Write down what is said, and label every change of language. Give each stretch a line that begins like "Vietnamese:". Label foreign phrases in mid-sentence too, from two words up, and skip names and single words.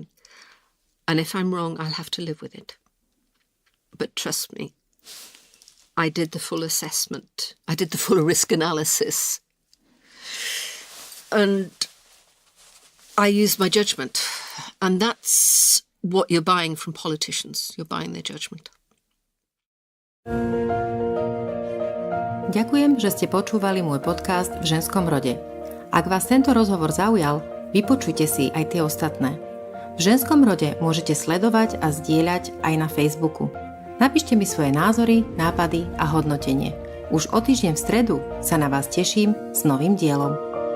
English: And if I'm wrong, I'll have to live with it. But trust me, I did the full assessment. I did the full risk analysis. And I used my judgment. And that's what you're buying from politicians. You're buying their judgment.
Slovak: Ďakujem, že ste počúvali môj podcast v ženskom rode. Ak vás tento rozhovor zaujal, vypočujte si aj tie ostatné. V ženskom rode môžete sledovať a zdieľať aj na Facebooku. Napíšte mi svoje názory, nápady a hodnotenie. Už o týždeň v stredu sa na vás teším s novým dielom.